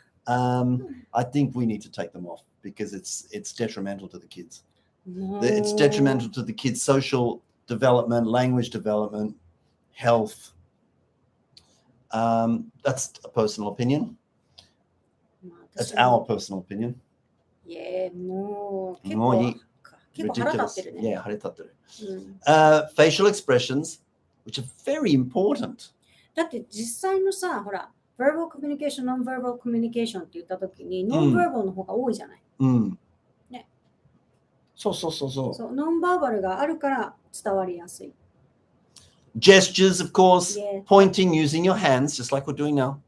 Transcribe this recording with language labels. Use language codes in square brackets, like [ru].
[en] I think we need to take them off because it's detrimental to the kids. No. It's detrimental to the kids' social development, language development, health. That's a personal opinion. That's our personal opinion. [ja] Yeah, もう結構腹立ってるね。 Yeah, 腹立ってる。 [en] facial expressions, which are very important. [ja] だって実際のさ、ほら、 [en] verbal communication, non-verbal communication [ja] って言ったときに、 [en] non-verbal [ja] の方が多いじゃない。ね。そう。ノンバーバルがあるから伝わりやすい。 [en] Gestures, of course, pointing, using your hands, just like we're doing now.